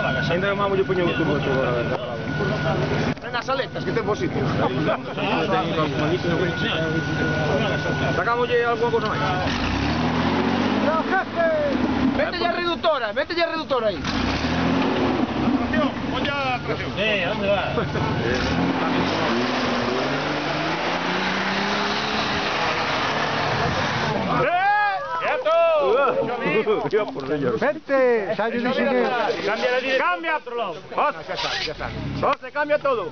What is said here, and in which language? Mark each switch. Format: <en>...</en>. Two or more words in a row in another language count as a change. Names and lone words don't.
<gl>Ainda mámo lle poño o turbo agora, verdad? Nas aletas, que ten bo sitio. Sacámoslle alguna cousa máis.</gl> <es>No, jefe.</es> <gl>Mételle a reductora aí. Tracción, pon ya a tracción.</gl> <es>¿Dónde va? Vente, sale de cine. Cambia a otro lado. José, cambia todo.</es>